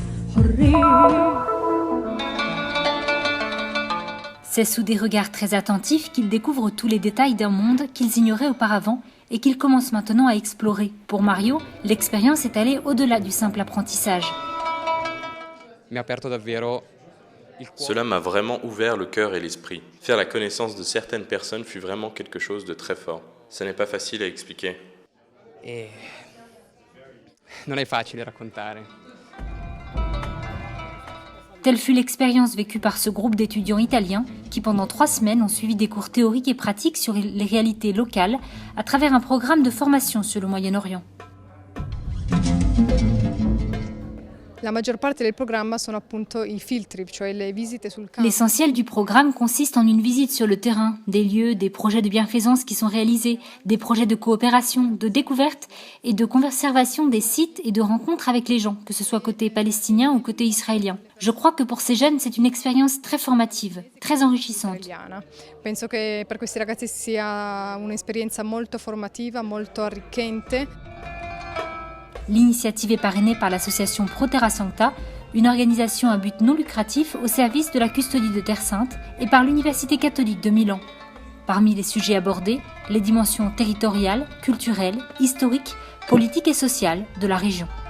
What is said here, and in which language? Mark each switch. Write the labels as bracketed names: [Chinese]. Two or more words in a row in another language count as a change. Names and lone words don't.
[French] C'est sous des regards très attentifs qu'ils découvrent tous les détails d'un monde qu'ils ignoraient auparavant et qu'ils commencent maintenant à explorer. Pour Mario, l'expérience est allée au-delà du simple apprentissage. Cela m'a vraiment ouvert le cœur et l'esprit. Faire la connaissance de certaines personnes fut vraiment quelque chose de très fort. Ce n'est pas facile à expliquer. [Italian] Non è facile raccontare. [French] Telle fut l'expérience vécue par ce groupe d'étudiants italiens qui pendant 3 semaines ont suivi des cours théoriques et pratiques sur les réalités locales à travers un programme de formation sur le Moyen-Orient. [Italian] La maggior parte del programma sono appunto I [English] field trip, [Italian] cioè le visite sul campo. [French] L'essentiel du programme consiste en une visite sur le terrain, des lieux, des projets de bienfaisance qui sont réalisés, des projets de coopération, de découverte et de conservation des sites et de rencontres avec les gens, que ce soit côté palestinien ou côté israélien. Je crois que pour ces jeunes, c'est une expérience très formative, très enrichissante. [Italian] Penso che per questi ragazzi sia un'esperienza molto formativa, molto arricchente. [French] L'initiative est parrainée par l'association Pro Terra Sancta, une organisation à but non lucratif au service de la custodie de Terre Sainte, et par l'Université catholique de Milan. Parmi les sujets abordés, les dimensions territoriales, culturelles, historiques, politiques et sociales de la région.